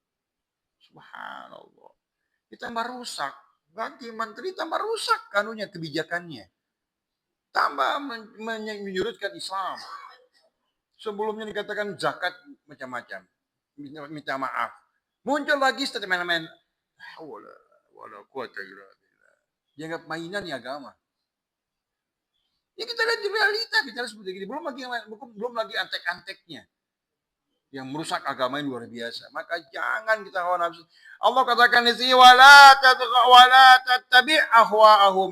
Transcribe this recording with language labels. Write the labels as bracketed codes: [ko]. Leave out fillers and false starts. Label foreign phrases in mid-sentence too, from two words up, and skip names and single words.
[id] Subhanallah. Ditambah rusak, ganti menteri tambah rusak kanunya, kebijakannya. Tambah menyurutkan Islam. Sebelumnya dikatakan zakat macam-macam. Minta maaf. Muncul lagi statement-statement. [ar] ولا قوة إلا بالله. [id] Dianggap mainan ya agama. Ya kita lihat di realita, kita seperti ini. Belum lagi antek-anteknya. yang merusak agama yang luar biasa. Maka jangan kita hawa nafsu. Allah katakan di sini [ar] ولا تتبع أهواءهم.